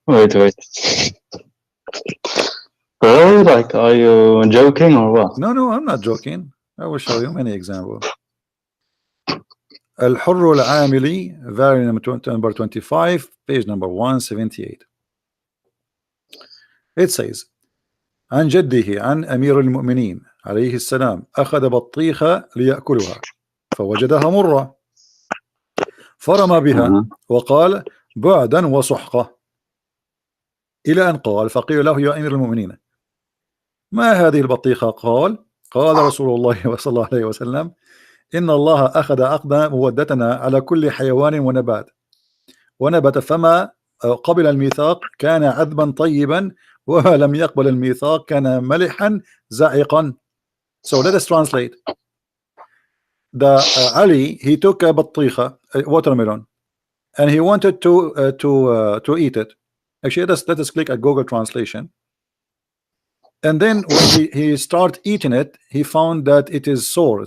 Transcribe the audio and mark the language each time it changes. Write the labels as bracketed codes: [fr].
[en] Wait. Really? Like, are you joking or what? No, I'm not joking. I will show you many examples. الحر العاملي, variant number 25, page number 178. It says [ar] عن جده عن أمير المؤمنين عليه السلام أخذ بطيخة ليأكلها فوجدها مرة فرمى بها وقال بعدا وسحقة إلى أن قال فقيل له يا أمير المؤمنين ما هذه البطيخة؟ قال رسول الله صلى الله عليه وسلم إن الله أخذ أخذ مودتنا على كل حيوان ونبت فما قبل الميثاق كان عذبا طيبا وما لم يقبل الميثاق كان ملحا زائقا. [en] So let us translate. Ali, he took a بطيخة, a watermelon, and he wanted to eat it. Actually, let us click at Google Translation. And then when he started eating it, he found that it is sour.